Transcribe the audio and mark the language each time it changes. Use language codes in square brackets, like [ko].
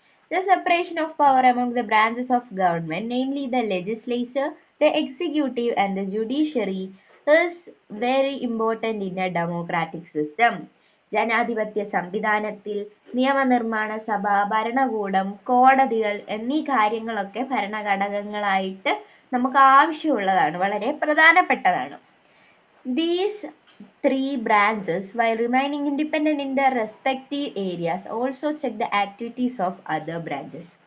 [en] The separation of power among the branches of government, namely the legislature, the executive and the judiciary, is very important in a democratic system. [ml] ജനാധിപത്യ സംവിധാനത്തിൽ നിയമനിർമ്മാണ സഭ, ഭരണകൂടം, കോടതികൾ എന്നീ കാര്യങ്ങളൊക്കെ ഭരണഘടകങ്ങളായിട്ട് നമുക്ക് ആവശ്യമുള്ളതാണ്, വളരെ പ്രധാനപ്പെട്ടതാണ്. [en] These three branches, while remaining independent in their respective areas, also check the activities of other branches.